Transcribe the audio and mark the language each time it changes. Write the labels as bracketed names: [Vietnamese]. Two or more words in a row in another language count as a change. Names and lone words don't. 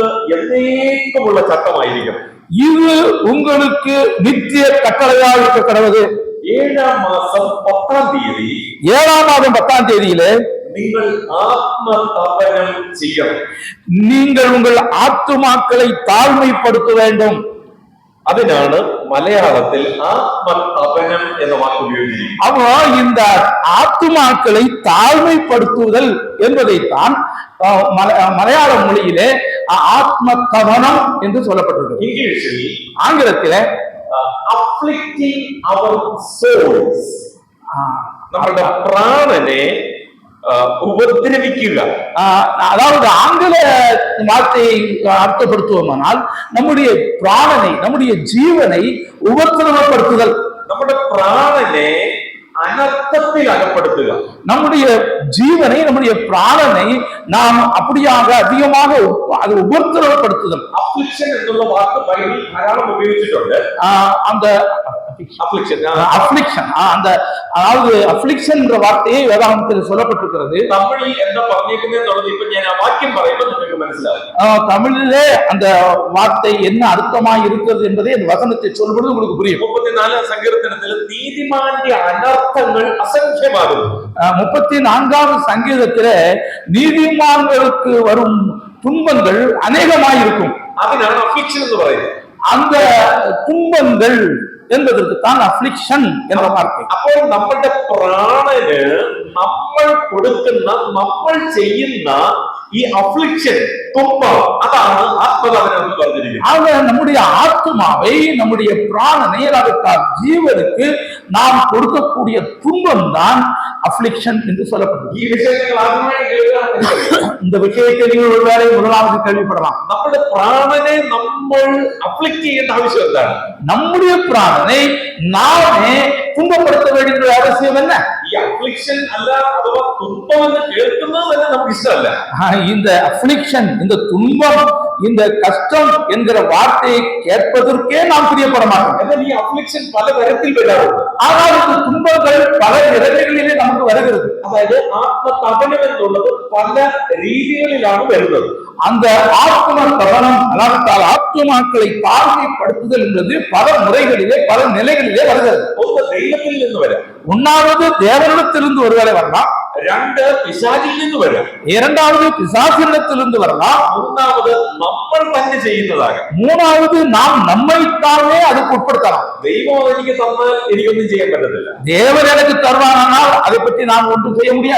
[Malayalam] ഇത് നിങ്ങൾക്ക് എന്നേക്കുമുള്ള ചട്ടമായിരിക്കും. [Tamil] இது உங்களுக்கு நித்திய கட்டளையா இருக்க கடவுது. 7ஆம் மாசம் 10ஆம் தேதி 7ஆம் மாதம் 10ஆம் தேதியிலே நீங்கள் ஆத்ம தபனம் செய்யணும். நீங்கள் உங்கள் ஆத்துமாக்களை தாழ்மைப்படுத்த வேண்டும். [Malayalam] അതിനാണ് മലയാളത്തിൽ ആത്മതപനം എന്ന വാക്ക് ഉപയോഗിച്ചിരിക്കുന്നത്. [Tamil] அப்போ இந்த ஆத்துமாக்களை தாழ்மைப்படுத்துதல் என்பதைத்தான் மலையாள மொழியிலே ஆத்ம தபனம் என்று சொல்லப்பட்டிருக்கிறது. [Malayalam] ഇംഗ്ലീഷിൽ [Tamil] ஆங்கிலத்திலே [English] afflicting our souls, [Malayalam] നമ്മുടെ പ്രാണനെ ഉപദ്രവിക്കുക. [Tamil] அதாவது ஆங்கில வார்த்தையை அர்த்தப்படுத்துவோமானால் நம்முடைய பிராணனை, நம்முடைய ஜீவனை உபத்திரவப்படுத்துதல், [Malayalam] നമ്മുടെ പ്രാണനെ അനർത്ഥത്തിൽ അകപ്പെടുത്തുക. [Tamil] நம்முடைய ஜீவனை, நம்முடைய பிராணனை நாம் அப்படியாக அதிகமாக அது உபத்திரவப்படுத்துதல். [Malayalam] അഫ്ലിക്ഷൻ എന്നുള്ള വാക്ക് ബൈബിളിൽ ധാരാളം ഉപയോഗിച്ചിട്ടുണ്ട്. [Tamil] அந்த [Malayalam] അഫ്ലിക്ഷൻ [Tamil] அந்த அதாவது அஃப்ளிக்ஷன் என்ற வார்த்தையை வேதாகமத்தில் சொல்லப்பட்டிருக்கிறது. தமிழில் என்ன [Malayalam] പറഞ്ഞിരിക്കുന്നത് இப்ப ഞാൻ ആ വാക്യം പറയുമ്പോൾ നിങ്ങൾക്ക് മനസ്സിലാകും. [Tamil] தமிழிலே அந்த வார்த்தை என்ன அர்த்தமாய் இருக்கிறது என்பதை அந்த வசனத்தை சொல்வது உங்களுக்கு புரியும். [Malayalam] 34ஆம் സങ്കീർത്തനത്തിൽ നീതിമാന്റെ അനർത്ഥങ്ങൾ അസംഖ്യമാകുന്നു. [Tamil] 34ஆம் சங்கீதத்திலே நீதிமான்களுக்கு வரும் துன்பங்கள் அநேகமாயிருக்கும். [Malayalam] അതിനാണ് അഫ്ലിക്ഷൻ എന്ന് പറയുന്നത്. [Tamil] அந்த துன்பங்கள் என்பதற்கு தான் அஃப்ளிக்ஷன் என்ற வார்த்தை. [Malayalam] അപ്പോൾ നമ്മുടെ പ്രാണന് നമ്മൾ കൊടുക്കുന്ന, നമ്മൾ ചെയ്യുന്ന ഈ അഫ്ലിക്ഷൻ, തുമ്പം, അതാണ് ആത്മതപനം എന്ന് പറഞ്ഞിരിക്കുന്നത്. [Tamil] ஆக நம்முடைய ஆத்மாவை, நம்முடைய பிராணனை, அதாவது ஜீவனுக்கு நாம் கொடுக்கக்கூடிய துன்பம் தான் அஃப்ளிக்ஷன் என்று சொல்லப்படுகிறது. [Malayalam] ഈ വിഷയങ്ങൾ ആദ്യമായി കേൾക്കുക. [Tamil] இந்த விஷயத்தை நீங்கள் ஒருவேளை முதலாவது கேள்விப்படலாம். [Malayalam] നമ്മുടെ പ്രാണനെ നമ്മൾ അഫ്ലിക്ട് ചെയ്യേണ്ട ആവശ്യം എന്താണ്? [Tamil] நம்முடைய பிராணனை நாமே துன்பப்படுத்த வேண்டிய அவசியம் என்ன? [Malayalam] ഈ അഫ്ലിക്ഷൻ അല്ല അഥവാ തുമ്പം എന്ന് കേൾക്കുന്നത് തന്നെ നമുക്ക് ഇഷ്ടമല്ല. [Tamil] இந்த அஃப்ளிக்ஷன், இந்த துன்பம், இந்த கஷ்டம் என்கிற வார்த்தையை கேட்பதற்கே நாம் பிரியப்பட மாட்டோம். [Malayalam] എന്നാൽ ഈ അഫ്ലിക്ഷൻ പല തരത്തിൽ വരാറുണ്ട്. [Tamil] ஆனால் இந்த துன்பங்கள் பல நிலைகளிலே நமக்கு வருகிறது. [Malayalam] അതായത് ആത്മതപനം എന്നുള്ളത് പല രീതികളിലാണ് വരുന്നത്. [Tamil] அந்த ஆத்ம தபனம், அதாவது ஆத்மாக்களை தாழ்மைப்படுத்துதல் என்பது பல முறைகளிலே, பல நிலைகளிலே வருகிறது. [Malayalam] ഒന്ന് ദൈവത്തിൽ നിന്ന് വരാം. [Tamil] ஒன்னாவது தேவனிடத்திலிருந்து ஒருவேளை வரலாம். [Malayalam] രണ്ട് പിശാചിൽ നിന്ന് വരാം. [Tamil] இரண்டாவது பிசாசினிடத்திலிருந்து வரலாம். [Malayalam] മൂന്നാമത് നമ്മൾ തന്നെ ചെയ്യുന്നതാകാം. [Tamil] மூணாவது நாம் நம்மைத்தானே அதுக்கு உட்படுத்தலாம். [Malayalam] ദൈവം എനിക്ക് തന്നാൽ എനിക്കൊന്നും ചെയ്യാൻ പറ്റത്തില്ല. [Tamil] தேவன் எனக்கு தருவானால் அதை பற்றி நான் ஒன்றும் செய்ய முடியாது.